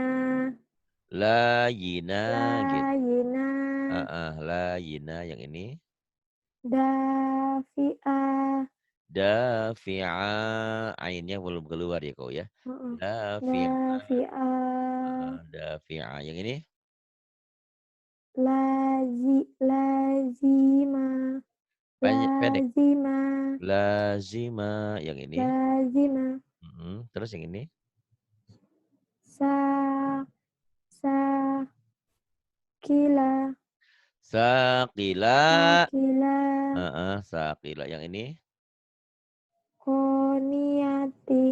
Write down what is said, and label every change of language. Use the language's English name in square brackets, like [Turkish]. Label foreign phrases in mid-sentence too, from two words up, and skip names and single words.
[Indonesian] Layina gitu. Layina. Layina yang ini. Dafi'a. Dafi'a. Ainnya belum keluar ya kau ya. Dafi'a. Dafi'a yang ini. Lazima. Pendek. Lazima. Lazima yang ini. Lazima. Terus yang ini. Sakila. Sakila. Sakila. Sakila yang ini. Koniati.